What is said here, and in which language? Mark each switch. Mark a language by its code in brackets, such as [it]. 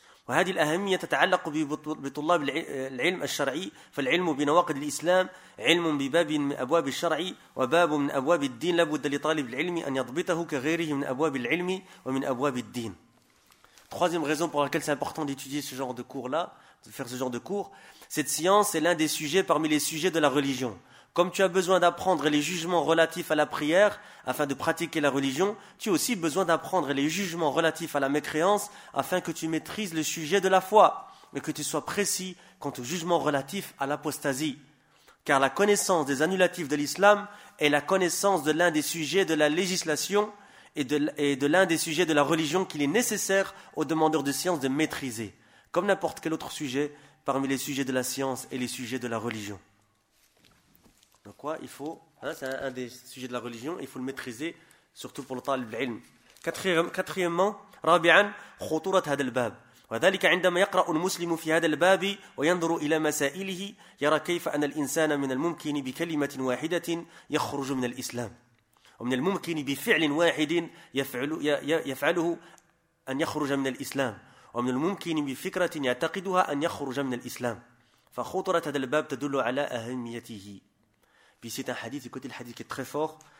[ar] وهذه الأهمية تتعلق بطلاب العلم الشرعي، فالعلم بنواقض الإسلام علم بباب من أبواب الشرع وباب من أبواب الدين، لابد لطالب العلم أن يضبطه كغيره من أبواب العلم ومن أبواب الدين. [fr] Troisième raison pour laquelle c'est important d'étudier ce genre de cours-là, de faire ce genre de cours, cette science est l'un des sujets parmi les sujets de la religion. Comme tu as besoin d'apprendre les jugements relatifs à la prière afin de pratiquer la religion, tu as aussi besoin d'apprendre les jugements relatifs à la mécréance afin que tu maîtrises le sujet de la foi et que tu sois précis quant au jugement relatif à l'apostasie. Car la connaissance des annulatifs de l'islam est la connaissance de l'un des sujets de la législation et de l'un des sujets de la religion qu'il est nécessaire aux demandeurs de science de maîtriser, comme n'importe quel autre sujet parmi les sujets de la science et les sujets de la religion. Donc quoi, il faut, hein, c'est un des sujets de la religion, il faut le maîtriser, surtout pour le talib al-ilm. [ar] Quatrièmement, rabi'an, khuturat hada al-bab. وذلك عندما يقرأ المسلم في هذا الباب وينظر إلى مسائله يرى كيف أن الإنسان من الممكن بكلمة واحدة يخرج من الإسلام ومن الممكن بفعل واحد يفعله أن يخرج من الإسلام ومن الممكن بفكرة يعتقدها أن يخرج من الإسلام فخطرة هذا الباب تدل على أهميته. [fr] Puis c'est un hadith, écoutez le hadith qui est très fort.